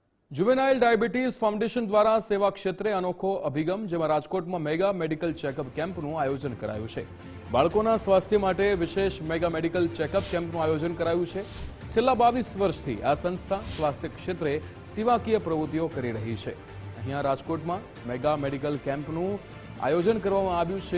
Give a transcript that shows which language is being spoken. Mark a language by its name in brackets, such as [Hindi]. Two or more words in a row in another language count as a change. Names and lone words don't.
[Gujarati] જુવેનાઇલ ડાયબિટીઝ ફાઉન્ડેશન દ્વારા સેવા ક્ષેત્રે અનોખો અભિગમ જેમાં રાજકોટમાં [English] mega medical checkup [Gujarati] કેમ્પનું આયોજન કરાયું છે। બાળકોના સ્વાસ્થ્ય માટે વિશેષ [English] mega medical checkup [Gujarati] કેમ્પનું આયોજન કરાયું છે। છેલ્લા 22 વર્ષથી આ સંસ્થા સ્વાસ્થ્ય ક્ષેત્રે સેવાકીય પ્રવૃત્તિઓ કરી રહી છે। અહીંયા રાજકોટમાં [English] mega medical [Gujarati] કેમ્પનું આયોજન કરવામાં આવ્યું છે।